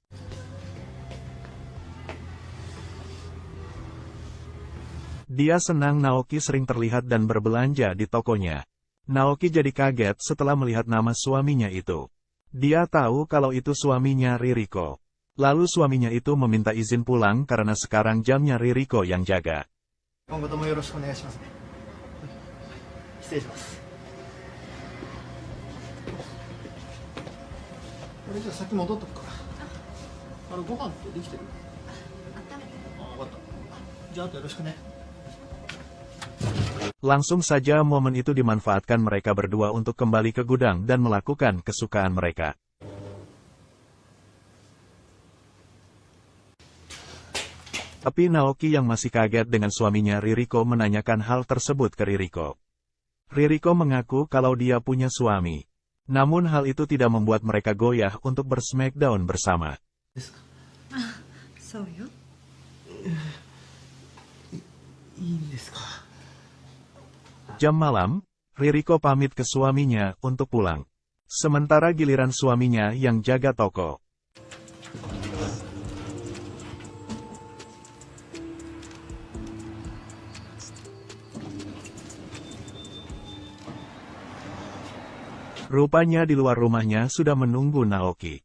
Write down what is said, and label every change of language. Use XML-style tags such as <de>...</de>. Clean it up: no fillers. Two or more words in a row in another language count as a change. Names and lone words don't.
<id>Dia senang Naoki sering terlihat dan berbelanja di tokonya. Naoki jadi kaget setelah melihat nama suaminya itu. Dia tahu kalau itu suaminya Ririko. Lalu suaminya itu meminta izin pulang karena sekarang jamnya Ririko yang jaga.</id> <ja>今後ともよろしくお願いしますね。失礼します。これじゃあ先戻っとくから。ご飯ってできてる？温めて。分かった。じゃああとよろしくね。</ja> <id>Langsung saja momen itu dimanfaatkan mereka berdua untuk kembali ke gudang dan melakukan kesukaan mereka. Tapi Naoki yang masih kaget dengan suaminya Ririko menanyakan hal tersebut ke Ririko. Ririko mengaku kalau dia punya suami. Namun hal itu tidak membuat mereka goyah untuk bersmackdown bersama.</id> <ja>そうよ。いいんですか。</ja> <id>Jam malam, Ririko pamit ke suaminya untuk pulang. Sementara giliran suaminya yang jaga toko. Rupanya di luar rumahnya sudah menunggu Naoki.</id>